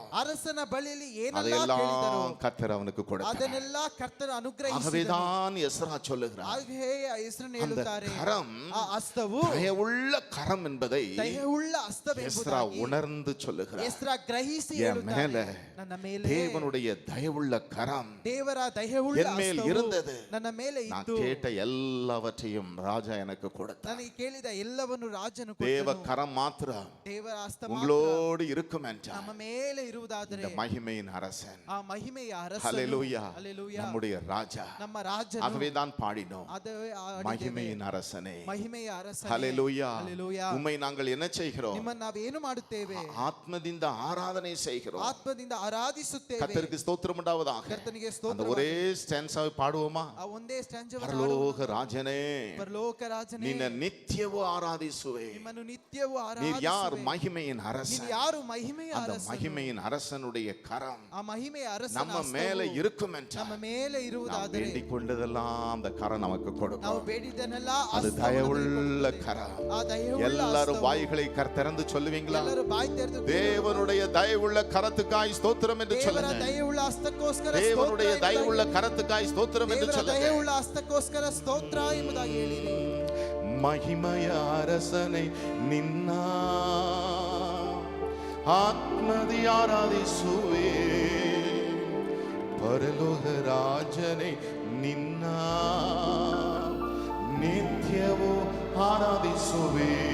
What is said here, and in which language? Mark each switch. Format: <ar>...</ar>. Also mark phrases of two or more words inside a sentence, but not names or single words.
<kn>ಅರಸನ ಬಳಿಯಲ್ಲಿ ಏನೆಲ್ಲ ಕೇಳಿದರೋ</kn> <ta>அதையெல்லாம் கர்த்தர் அவனுக்கு கொடுத்தார்.</ta> <kn>ಅದನ್ನೆಲ್ಲ ಕರ್ತನು ಅನುಗ್ರಹಿಸಿದನು.</kn> <ta>ஆகவேதான் எஸ்ரா சொல்லுகிறார்,</ta> <kn>ಹಾಗೆಯೇ ಹೆಸರನ್ನು</kn> <ta>அந்த</ta> <kn>ಹೇಳುತ್ತಾರೆ,</kn> <ta>கரம்</ta> <kn>ಆ ಹಸ್ತವು</kn> <ta>தயவுள்ள கரம் என்பதை</ta> <kn>ದಯವುಳ್ಳ</kn> <ta>எஸ்ரா</ta> <kn>ಹಸ್ತವೆಂಬುದಾಗಿ</kn> <ta>உணர்ந்து சொல்லுகிறார்.</ta> <kn>ಎಸ್ರಾ ಗ್ರಹಿಸಿ</kn> <ta>என்</ta> <kn>ಹೇಳುತ್ತಾನೆ,</kn> <ta>மேல</ta> <kn>ನನ್ನ ಮೇಲೆ</kn> <ta>தேவனுடைய தயவுள்ள கரம்</ta> <kn>ದೇವರ ದಯವುಳ್ಳ</kn> <ta>என் மேல்</ta> <kn>ಹಸ್ತವು</kn> <ta>இருந்தது.</ta> <kn>ನನ್ನ ಮೇಲೆ</kn> <ta>நான்</ta> <kn>ಇದ್ದು</kn> <ta>கேட்ட எல்லாவற்றையும் ராஜா எனக்கு கொடுத்தார்.</ta> <kn>ನನಗೆ ಕೇಳಿದ ಎಲ್ಲವನ್ನು ರಾಜನು</kn> <ta>தேவ</ta> <kn>ಕೊಟ್ಟನು.</kn> <ta>கரம் மாத்திரம்</ta> <kn>ದೇವರ ಹಸ್ತ ಮಾತ್ರ</kn> <ta>உங்களோடு இருக்கும் என்றார்.</ta> <kn>ನಮ್ಮ ಮೇಲೆ ಇರುವುದಾದರೆ</kn> <ta>இந்த மகிமையின் அரசன்,</ta> <kn>ಆ ಮಹಿಮೆಯ ಅರಸನು,</kn> <ta>ஹல்லேலூயா,</ta> <kn>ಹಲ್ಲೆಲೂಯಾ,</kn> <ta>நம்முடைய ராஜா.</ta> <kn>ನಮ್ಮ ರಾಜನು.</kn> <ta>ஆகவே தான் பாடினோம்,</ta> <kn>ಅದೇ ಆಡಿದ್ದೇವೆ.</kn> <ta>மகிமையின் அரசனே,</ta> <kn>ಮಹಿಮೆಯ ಅರಸನೇ,</kn> <ta>ஹல்லேலூயா.</ta> <kn>ಹಲ್ಲೆಲೂಯಾ.</kn> <ta>உம்மை நாங்கள் என்ன செய்கிறோம்?</ta> <kn>ನಿಮ್ಮನ್ನು ನಾವು ಏನು ಮಾಡುತ್ತೇವೆ?</kn> <ta>ஆத்மದಿಂದ ஆராதனை செய்கிறோம்.</ta> <kn>ಆತ್ಮದಿಂದ ಆರಾಧಿಸುತ್ತೇವೆ.</kn> <ta>கர்த்தருக்கு ஸ்தோத்திரம் உண்டாவதாக.</ta> <kn>ಕರ್ತನಿಗೆ</kn> <ta>அந்த</ta> <kn>ಸ್ತೋತ್ರ.</kn> <ta>ஒரே ஸ்டான்ஸாவை பாடுவோமா?</ta> <kn>ಆ ಒಂದೇ ಸ್ಟ್ಯಾಂಜವನ್ನು</kn> <ta>பரலோக ராஜனே,</ta> <kn>ಪರಲೋಕ ರಾಜನೇ, ನಿನ್ನ ನಿತ್ಯವೂ ಆರಾಧಿಸುವೆ. ನಿಮ್ಮನ್ನು ನಿತ್ಯವೂ</kn> <ta>நீர் யார்?</ta> <kn>ಆರಾಧಿಸುವೆ.</kn> <ta>மகிமையின்</ta> <kn>ನೀವು</kn> <ta>அரசன்.</ta> <kn>ಯಾರು? ಮಹಿಮೆಯ</kn> <ta>அந்த</ta> <kn>ಅರಸನು.</kn> <ta>மகிமையின் அரசனுடைய கரம்</ta> <kn>ಆ ಮಹಿಮೆಯ ಅರಸನ</kn> <ta>நம்ம</ta> <kn>ಹಸ್ತವು</kn> <ta>மேல இருக்கும்</ta> <kn>ನಮ್ಮ</kn> <ta>என்றால்</ta> <kn>ಮೇಲೆ</kn> <ta>நாம்</ta> <kn>ಇರುವುದಾದರೆ</kn> <ta>வேண்டிக் கொண்டதெல்லாம் அந்த கரம் நமக்கு</ta> <kn>ನಾವು</kn> <ta>கொடுக்கும்.</ta> <kn>ಬೇಡಿದ್ದನ್ನೆಲ್ಲ</kn> <ta>அது</ta> <kn>ಹಸ್ತವು</kn> <ta>தயவுள்ள</ta> <kn>ನಮಗೆ</kn> <ta>கரம்.</ta> <kn>ಕೊಡುತ್ತದೆ. ಆ ದಯವುಳ್ಳ</kn> <ta>எல்லாரும்</ta> <kn>ಹಸ್ತವು.</kn> <ta>வாய்களை திறந்து சொல்லுவீங்களா?</ta> <kn>ಎಲ್ಲರೂ ಬಾಯಿ ತೆರೆದು</kn> <ta>தேவனுடைய தயவுள்ள கரத்துக்காய் ஸ்தோத்திரம் என்று</ta> <kn>ದೇವರ</kn> <ta>சொல்லுங்க.</ta> <kn>ದಯವುಳ್ಳ ಹಸ್ತಕ್ಕೋಸ್ಕರ</kn> <ta>தேவனுடைய</ta> <kn>ಸ್ತೋತ್ರ</kn> <ta>தயவுள்ள</ta> <kn>ಎಂಬುದಾಗಿ</kn> <ta>கரத்துக்காய் ஸ்தோத்திரம் என்று</ta> <kn>ದೇವರ</kn> <ta>சொல்லுங்க.</ta> <kn>ದಯವುಳ್ಳ ಹಸ್ತಕ್ಕೋಸ್ಕರ ಸ್ತೋತ್ರ ಎಂಬುದಾಗಿ ಹೇಳಿರಿ. ಮಹಿಮೆಯ ಅರಸனை ನಿನ್ನ ಆತ್ಮದಿ ಆರಾಧಿಸುವೆ. ಪರಲೋಕ ರಾಜನೇ ನಿನ್ನ ನಿತ್ಯವೂ ಆರಾಧಿಸುವೆ.</kn>